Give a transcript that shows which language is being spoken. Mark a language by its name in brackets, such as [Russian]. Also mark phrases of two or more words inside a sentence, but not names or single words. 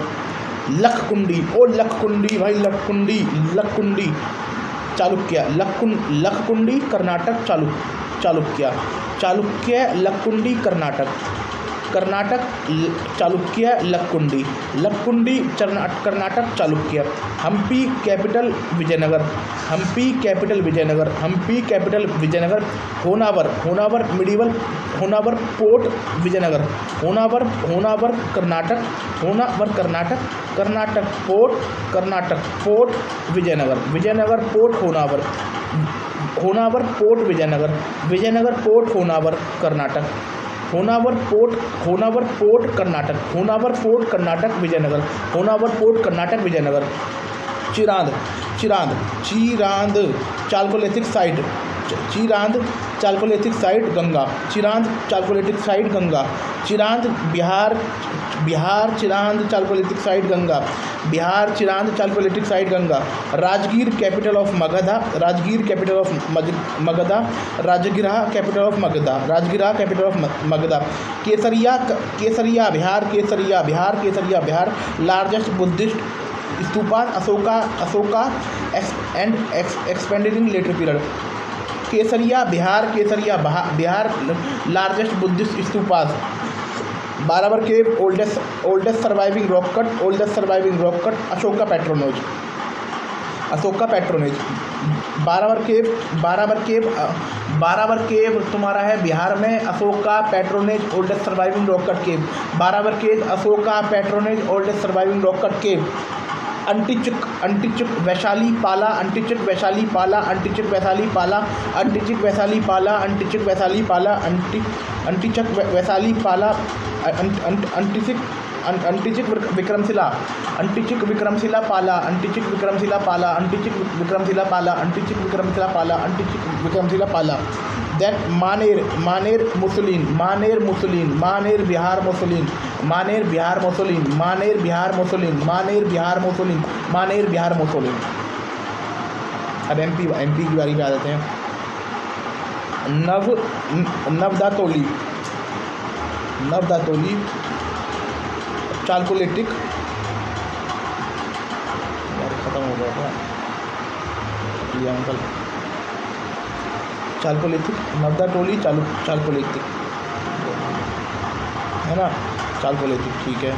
[English] लखकुंडी भाई, लखकुंडी चालुक्य, लखकुंडी कर्नाटक, चालुक्य लखकुंडी कर्नाटक, चालुक्य लखकुंडी कर्नाटक, चालुक्य। Hampi capital Vijayanagara. Honavar medieval, Honavar port Vijayanagara, Honavar Karnataka, port Vijayanagara port Honavar port Vijayanagara port Honavar Karnataka, Honavar port Karnataka Vijayanagara, चिरांद चिरांद Chirand chalcolithic site Chirand chalcolithic site Ganga Chirand chalcolithic site Ganga Chirand Bihar Bihar Chirand chalcolithic site Ganga Bihar Chirand chalcolithic site Ganga Rajgir capital of Magadha Rajgir capital of Magadha Rajgira capital of Magadha Rajgira capital of Magadha Kesariya Kesariya Bihar Kesariya Bihar Kesariya Bihar largest Buddhist stupa Ashoka Ashoka and expanded in later period Kesariya Bihar Bihar largest Buddhist stupas Barabar cave oldest surviving rock cut Ashoka patronage Barabar cave [Hindi] तुम्हारा है बिहार में [English] Ashoka patronage oldest surviving rock cut cave Barabar cave Ashoka patronage oldest surviving rock cut cave Antichak Vaishali Pala Antichak Vaishali Pala Antichak Vaishali Pala Antichak Vaishali Pala Antichak Vaishali Pala Antichak Vaishali Pala Antichak Vikramashila Antichak Vikramashila Pala Antichak Vikramashila Pala Antichak Vikramashila Pala Antichak Vikramashila Pala Antichak Vikramashila Pala then Maner muslin Maner Bihar muslin Maner Bihar [Hindi] मुसलिन अब एमपी की बारी पे आ जाते हैं नवदातोली चाल्कोलिथिक यार ख़त्म हो गया था ये अंकल चाल्कोलिथिक नवदातोली चाल्कोलिथिक है ना चाल्कोलिथिक ठीक है।